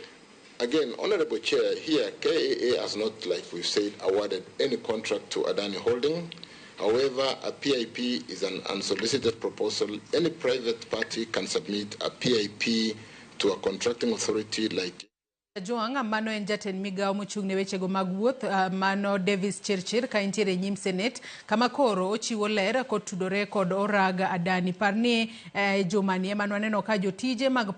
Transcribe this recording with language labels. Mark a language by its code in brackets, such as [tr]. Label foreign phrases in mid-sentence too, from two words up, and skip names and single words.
[en] Again, Honorable Chair, here KAA has not, like we've said, awarded any contract to ADANI Holding. However, a PIP is an unsolicited proposal. Any private party can submit a PIP to a contracting authority like [luo] Joanga mano en Jatend migao mochung'ne wechego mag wuoth mano Davis Chirchir ka entiere nyim senet kama koro ochiwo ler kod tudore kod orag ADANI. Parni jumanie mano aneno ka jotije mag